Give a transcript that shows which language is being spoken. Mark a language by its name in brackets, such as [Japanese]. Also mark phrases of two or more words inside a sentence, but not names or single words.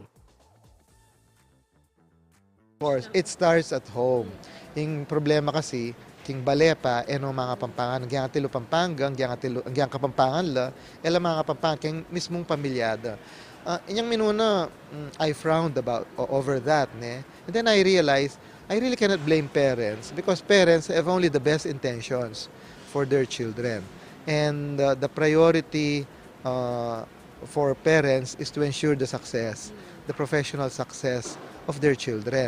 [English] Of course, it starts at home. [Filipino] Yung problema kasi, [Pampanga] king Balepa, eno mga Kapampangan, ang tilo Pampanga, ang Kapampangan la, ela mga Kapampangan, king mismong pamilyada. Inyang minuna, [English] I frowned over that, [Pampanga] ne? [English] And then I realized, I really cannot blame parents because parents have only the best intentions for their children. And the priority for parents is to ensure the success, the professional success of their children.